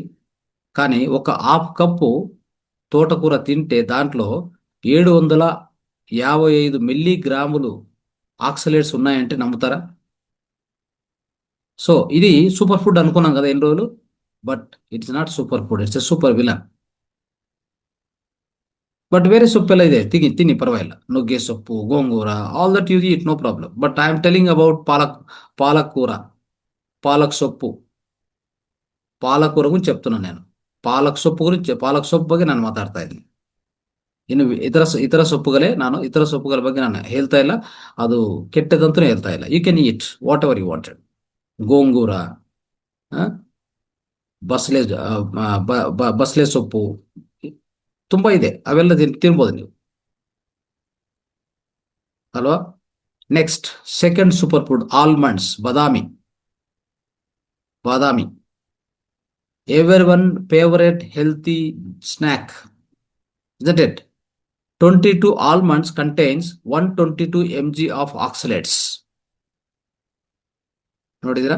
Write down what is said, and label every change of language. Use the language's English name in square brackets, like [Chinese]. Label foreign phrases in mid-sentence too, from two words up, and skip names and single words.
[Telugu] కానీ ఒక [English] half cup [Telugu] తోటకూర తింటే దాంట్లో 755 మిల్లీగ్రాములు ఆక్సలేట్స్ ఉన్నాయంటే నమ్ముతారా? [English] సో ఇది super food [Telugu] అనుకున్నాం కదా ఎన్ని రోజులు, [English] but it's not super food, it's a super villain. [Kannada] ಬಟ್ ಬೇರೆ ಸೊಪ್ಪೆಲ್ಲ ಇದೆ, ತಿನ್ನಿ ಪರವಾಗಿಲ್ಲ. ನುಗ್ಗೆ ಸೊಪ್ಪು, ಗೋಂಗೂರ, [English] all that you eat, no problem. But I am telling about ಪಾಲಕ್ ಕೂರ, [Telugu] పాలక్ సొప్పు. ಪಾಲಕೂರ ಗುరించి చెప్తున్నాను నేను. [Kannada] ಪಾಲಕ್ ಸೊಪ್ಪು ಗುరించి, ಪಾಲಕ್ ಸೊಪ್ಪು ಬಗ್ಗೆ ನಾನು ಮಾತಾಡ್ತಾ ಇದ್ದೀನಿ. ಇನ್ನು ಇತರ ಸೊಪ್ಪುಗಳ ಬಗ್ಗೆ ನಾನು ಹೇಳ್ತಾ ಇಲ್ಲ, ಅದು ಕೆಟ್ಟದಂತೂ ಹೇಳ್ತಾ ಇಲ್ಲ. [English] you can eat whatever you wanted. [Kannada] ಗೋಂಗೂರ, ಬಸಳೆ ಸೊಪ್ಪು ತುಂಬಾ ಇದೆ, ಅವೆಲ್ಲ ತಿನ್ಬೋದು ನೀವು ಅಲ್ವಾ. [English] next second super food almonds, ಬಾದಾಮಿ. everyone favorite healthy snack, isn't it? 22 almonds contains 122 mg of oxalates. [Kannada] ನೋಡಿದ್ರಾ?